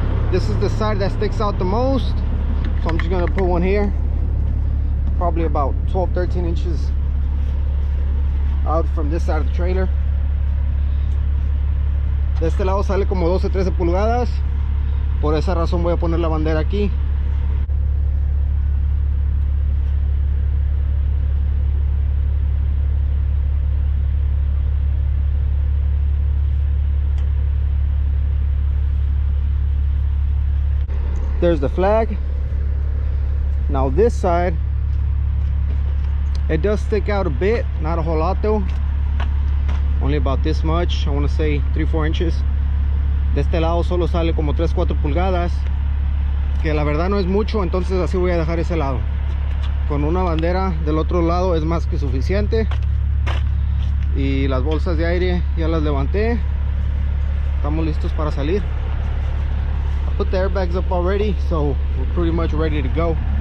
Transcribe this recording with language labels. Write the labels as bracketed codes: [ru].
[en] This is the side that sticks out the most, so I'm just gonna put one here, probably about 12-13 inches out from this side of the trailer. [es] De este lado sale como 12-13 pulgadas, por esa razón voy a poner la bandera aquí. [en] There's the flag. Now this side, it does stick out a bit, not a whole lot though, only about this much. I want to say 3-4 inches. [es] De este lado solo sale como 3-4 pulgadas, que la verdad no es mucho, entonces así voy a dejar ese lado. Con una bandera del otro lado es más que suficiente. Y las bolsas de aire ya las levanté, estamos listos para salir. [en] put the airbags up already, so we're pretty much ready to go.